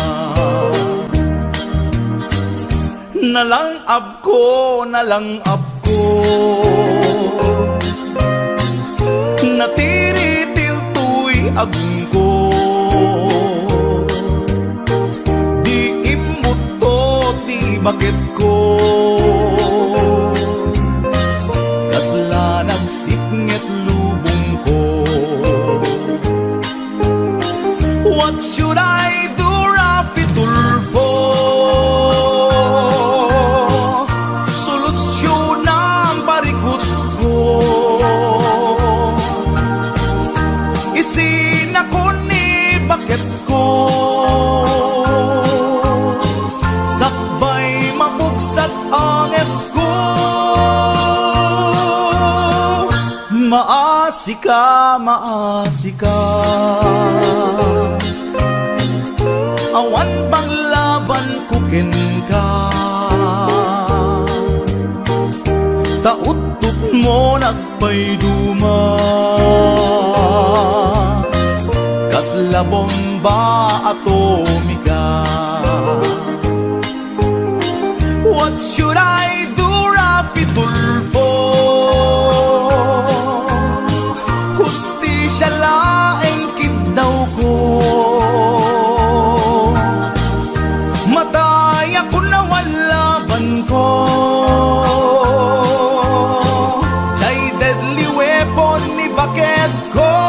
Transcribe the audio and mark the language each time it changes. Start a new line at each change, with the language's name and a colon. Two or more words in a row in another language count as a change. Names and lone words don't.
Iloko: Nalangab ko, nalangab ko, natiritil tuy agong ko, di imot to ti bakit ko, kasla nagsipnget lubong ko.
English: What should I do, Rafi Tulfo?
Iloko: Solusyon ang parikot ko, isin ako ni bakit ko, sakbay mabuksak ang esko. Maasi ka, maasi ka, awan bang laban kukin ka, tautot mo nagpayduma, kasla bomba atomika.
English: What should I do, Rafi Tulfo?
Iloko: Hustisya laeng kidaw ko, mataya ko na walaban ko, chay
English: deadly weapon
Iloko: ni bakit ko.